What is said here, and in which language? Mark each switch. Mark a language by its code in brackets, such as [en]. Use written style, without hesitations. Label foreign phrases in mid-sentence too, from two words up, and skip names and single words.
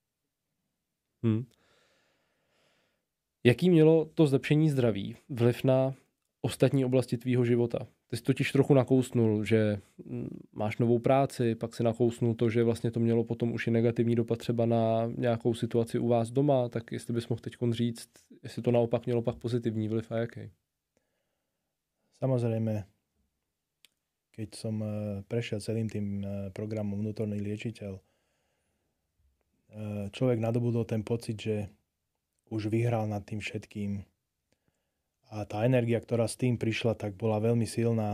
[cs] Jaký mělo to zlepšení zdraví vliv na ostatní oblasti tvýho života? Ty jsi totiž trochu nakousnul, že máš novou práci, pak si nakousnul to, že vlastně to mělo potom už i negativní dopad třeba na nějakou situaci u vás doma, tak jestli bys mohl teď říct, jestli to naopak mělo pak pozitivní vliv a jaký? [sk] Samozrejme, keď som prešiel celým tým programom Vnútorný liečiteľ, človek nadobudol ten pocit, že už vyhral nad tým všetkým. A tá energia, ktorá s tým prišla, tak bola veľmi silná.